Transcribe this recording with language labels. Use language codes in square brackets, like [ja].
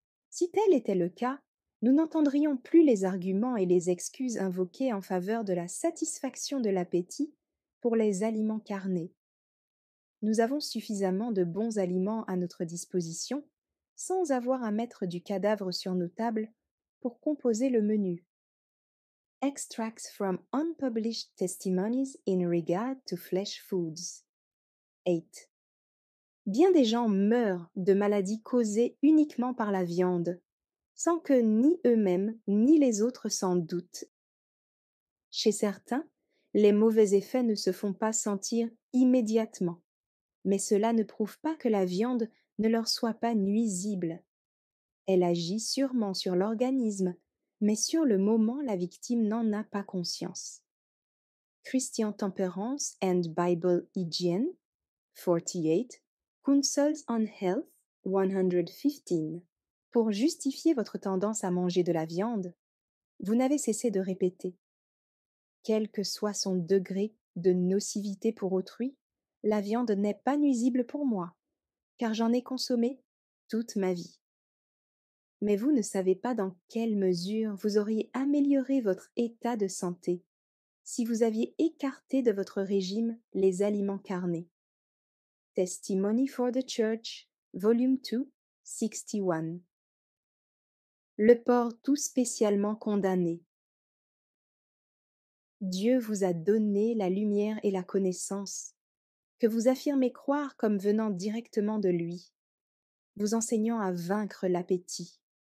[fr] Si tel était le cas, nous n'entendrions plus les arguments et les excuses invoquées en faveur de la satisfaction de l'appétit pour les aliments carnés. Nous avons suffisamment de bons aliments à notre disposition, sans avoir à mettre du cadavre sur nos tables pour composer le menu. [en] Extracts from unpublished testimonies in regard to flesh foods. 8. [fr] Bien des gens meurent de maladies causées uniquement par la viande, sans que ni eux-mêmes ni les autres s'en doutent. Chez certains, les mauvais effets ne se font pas sentir immédiatement, mais cela ne prouve pas que la viande ne leur soit pas nuisible. Elle agit sûrement sur l'organisme, mais sur le moment la victime n'en a pas conscience. [en] Christian Temperance and Bible Hygiene, 48, Counsels on Health, 115. [fr] Pour justifier votre tendance à manger de la viande, vous n'avez cessé de répéter. Quel que soit son degré de nocivité pour autrui, la viande n'est pas nuisible pour moi, car j'en ai consommé toute ma vie. Mais vous ne savez pas dans quelle mesure vous auriez amélioré votre état de santé si vous aviez écarté de votre régime les aliments carnés. [en] Testimony for the Church, Volume 2, 61. [fr] Le porc tout spécialement condamné. Dieu vous a donné la lumière et la connaissance, que vous affirmez croire comme venant directement de lui, vous enseignant à vaincre l'appétit.